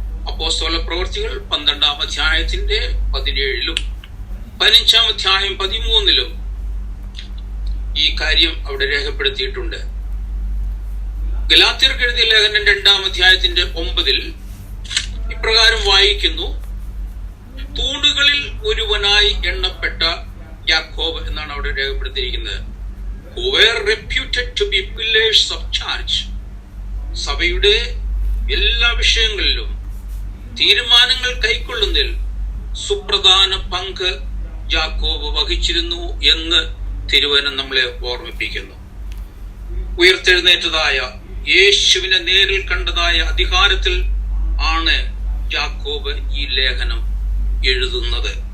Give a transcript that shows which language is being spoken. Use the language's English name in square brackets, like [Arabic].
[Malayalam] അപ്പോസ്തല പ്രവൃത്തികൾ 12-ാം അധ്യായത്തിന്റെ 17-ലും 15-ാം അധ്യായം 13-ലും ഈ കാര്യം അവിടെ രേഖപ്പെടുത്തിയിട്ടുണ്ട്. ഗലാത്യർക്ക് എഴുതിയ ലേഖനം 2-ാം അധ്യായത്തിന്റെ 9-ൽ ഇപ്രകാരം വായിക്കുന്നു, തൂണുകളിൽ ഒരുവനായി എണ്ണപ്പെട്ട യാക്കോബ് എന്നാണ് അവിടെ രേഖപ്പെടുത്തിയിരിക്കുന്നത്. [English] who were reputed to be pillars of church. [Malayalam] സഭയുടെ എല്ലാ വിഷയങ്ങളിലും തീരുമാനങ്ങൾ കൈക്കൊള്ളുന്നതിൽ സുപ്രധാന പങ്ക് യാക്കോബ് വഹിച്ചിരുന്നു എന്ന് തിരുവചനം നമ്മളെ ഓർമ്മിപ്പിക്കുന്നു. ഉയർത്തെഴുന്നേറ്റതായ യേശുവിനെ നേരിൽ കണ്ടതായ അധികാരത്തിൽ ആണ് യാക്കോബ് ഈ ലേഖനം എഴുതുന്നത്.